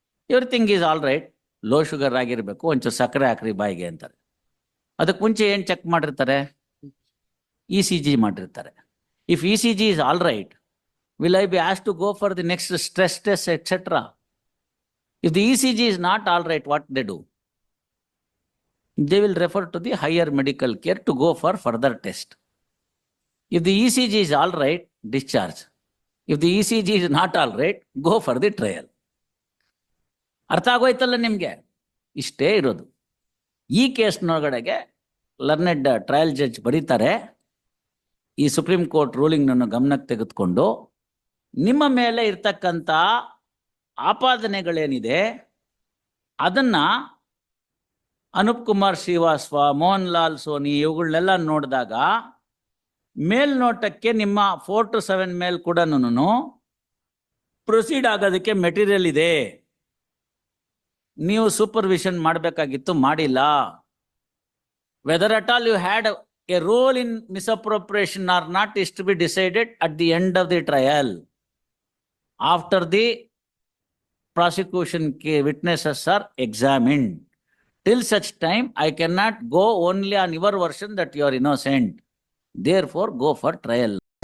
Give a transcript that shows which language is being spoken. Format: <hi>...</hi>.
<en>everything is all right,</en> <kn>low sugar ಆಗಿರಬೇಕು, ಒಂಚೂರು ಸಕ್ಕರೆ ಹಾಕ್ರಿ ಬಾಯಿಗೆ ಅಂತಾರೆ. ಅದಕ್ಕೆ ಮುಂಚೆ ಏನು ಚೆಕ್ ಮಾಡಿರ್ತಾರೆ? ECG ಮಾಡಿರ್ತಾರೆ.</kn> <en>If ECG is all right, will I be asked to go for the next stress test etcetera? If the ECG is not all right, what they do? They will refer to the higher medical care to go for further test. If the ECG is all right, discharge. If the ECG is not all right, go for the trial.</en> <kn>ಅರ್ಥ ಆಗೋಯ್ತಲ್ಲ ನಿಮ್ಗೆ? ಇಷ್ಟೇ ಇರೋದು. ಈ ಕೇಸ್ನೊಳಗಡೆಗೆ learned trial judge ಬರೀತಾರೆ, ಈ supreme court ruling ನನ್ನು ಗಮನಕ್ಕೆ ತೆಗೆದುಕೊಂಡು ನಿಮ್ಮ ಮೇಲೆ ಇರ್ತಕ್ಕಂಥ ಆಪಾದನೆಗಳೇನಿದೆ ಅದನ್ನ ಅನೂಪ್ ಕುಮಾರ್ ಶ್ರೀವಾಸ್ತವ, ಮೋಹನ್ ಲಾಲ್ ಸೋನಿ ಇವುಗಳನ್ನೆಲ್ಲ ನೋಡಿದಾಗ ಮೇಲ್ನೋಟಕ್ಕೆ ನಿಮ್ಮ 4 to 7 ಮೇಲೆ ಕೂಡ ಪ್ರೊಸೀಡ್ ಆಗೋದಕ್ಕೆ ಮೆಟೀರಿಯಲ್ ಇದೆ. ನೀವು ಸೂಪರ್ವಿಷನ್ ಮಾಡಬೇಕಾಗಿತ್ತು, ಮಾಡಿಲ್ಲ.</kn> <en>Whether at all you had a role in misappropriation or not is to be decided at the end of the trial. After the prosecution witnesses are examined. Till such time, I cannot go only on your version that you are innocent. Therefore, go for trial.</en>